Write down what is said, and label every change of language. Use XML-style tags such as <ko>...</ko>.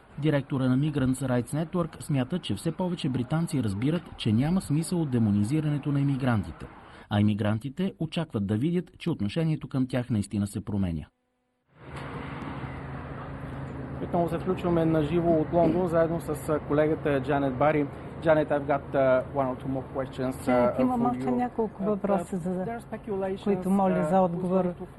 <bg>Директора на Migrants Rights Network смята, че все повече британци разбират, че няма смисъл от демонизирането на имигрантите, а имигрантите очакват да видят, че отношението към тях наистина се променя. Отново се включваме на живо от Лондон, заедно с колегата Джанет Бари.</bg> <en>Janet, I've got one or two more questions.</en> <bg>Имам още няколко въпроса, които моля за отговор.</bg>